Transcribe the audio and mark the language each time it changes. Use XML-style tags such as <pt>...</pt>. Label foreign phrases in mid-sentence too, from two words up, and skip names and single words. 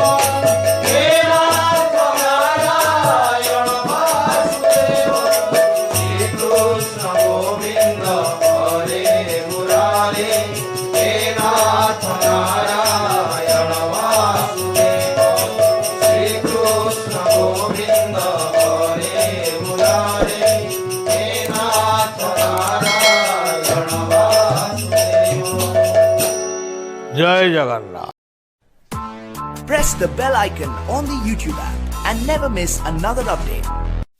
<sa>हे नाथ नारायण वासुदेव श्रीकृष्ण गोविन्द हरे मुरारे हे नाथ नारायण वासुदेव श्रीकृष्ण गोविन्द हरे मुरारे हे नाथ नारायण वासुदेव</sa> <or>ଜୟ ଜଗନ୍ନାଥ</or> <en>Press the bell icon on the YouTube app and never miss another update.</en>